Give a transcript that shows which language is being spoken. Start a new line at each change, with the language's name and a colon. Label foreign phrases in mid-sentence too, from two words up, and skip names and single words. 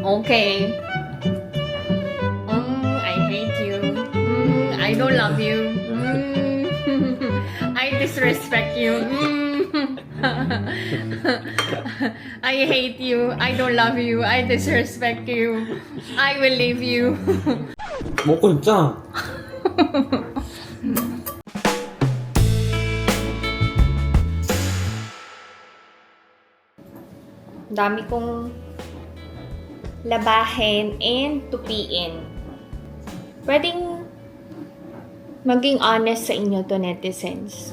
English: Okay. I hate you. I don't love you. I disrespect you. I hate you. I don't love you. I disrespect you. I will leave you.
Korean: 먹고 있자.
Filipino: Dami kong labahin and tupiin. Pwedeng maging honest sa inyo to netizens.